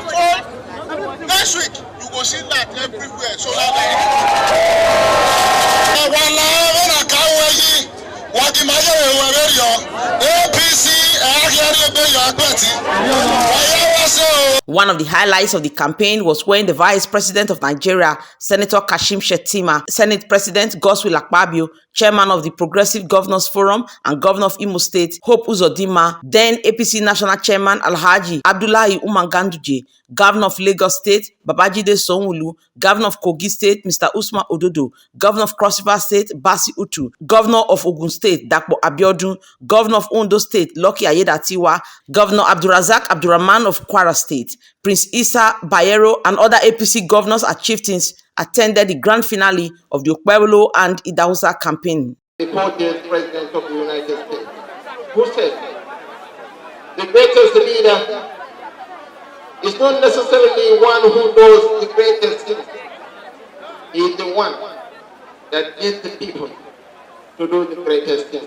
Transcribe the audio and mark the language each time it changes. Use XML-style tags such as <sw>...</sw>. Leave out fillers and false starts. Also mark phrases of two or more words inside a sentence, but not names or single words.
<en>Before next week, you You go see that everywhere. So now One of the highlights of the campaign was when the Vice President of Nigeria, Senator Kashim Shettima, Senate President Godswill Akpabio, Chairman of the Progressive Governors Forum and Governor of Imo State, Hope Uzodinma, then APC National Chairman Alhaji Abdullahi Umar Ganduje, Governor of Lagos State, Babajide Sanwo-Olu, Governor of Kogi State, Mr. Usman Ododo, Governor of Cross River State, Basi Utu, Governor of Ogun State, Dapo Abiodun, Governor of Ondo State, Lucky Ayedatiwa, Governor Abdulrazak Abdurrahman of Kwara State, Prince Issa Bayero, and other APC governors and chieftains attended the grand finale of the Okpebholo and Idahosa campaign. The 40th President of the United States, who said, the greatest leader is not necessarily one who knows the greatest thing. He is the one that leads the people to do the greatest things.</en>